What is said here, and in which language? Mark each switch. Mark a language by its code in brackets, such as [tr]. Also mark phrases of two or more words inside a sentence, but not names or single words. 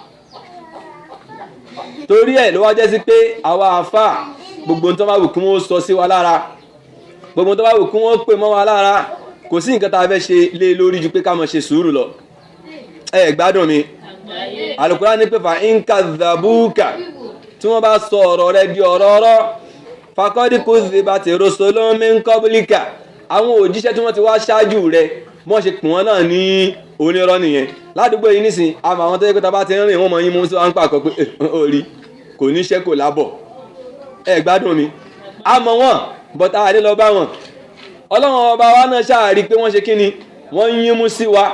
[yo] Torí ẹ̀ ló wá jẹ́ sí pé àwa àfáà gbogbo tó bá wù kí wọ́n sọ sí wa lára, gbogbo tó bá wù kí wọ́n pè mọ́ wa lára, kò sí nǹkan tá a fẹ́ ṣe lé lórí ju pé ká máa ṣe sùúrù lọ. Ẹ gbádùn mi? Al-Qur'an ní pé [ar] فإن كذبوك, [yo] tí wọ́n bá sọ ọ̀rọ̀ rẹ di ọ̀rọ̀ [ar] فقد كذبت رسل من قبلك, [yo] àwọn òjíṣẹ́ tí wọ́n ti wá ṣáájú rẹ wọ́n ṣe pè wọ́n náà ní onírọ́ nìyẹn. Ládùúgbò yìí nísìn àmọ́ àwọn tó yẹ pé tá bá ti rìn wọ́n mọ̀ yín mú sí wọn ń pàkọ́ pé orí kò níṣẹ́ kò lábọ̀. Ẹ gbádùn mi? Àmọ́ wọn bọ́tà àdé lọ bá wọn. Ọlọ́run ọba wa náà ṣáàrí pé wọ́n ṣe kíni, wọ́n yín mú sí wa.